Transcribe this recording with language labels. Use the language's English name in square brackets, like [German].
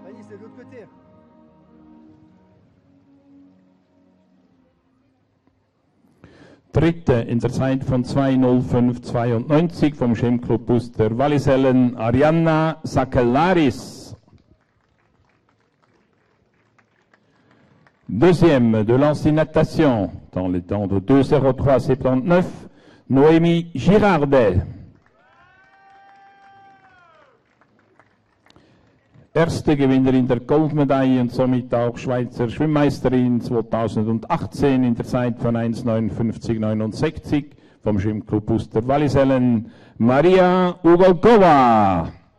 [French] De l'autre côté. [German] Dritte in der Zeit von 2:05,92 vom Schwimmclub Brust der Wallisellen, Arianna Sakellaris. [French] Deuxième de l'ancienne natation, dans les temps de 2:03,79, Noémie Girardet. [German] Erste Gewinnerin der Goldmedaille und somit auch Schweizer Schwimmmeisterin 2018 in der Zeit von 1:59,69 vom Schwimmclub Brust Wallisellen, Maria Ugolkova.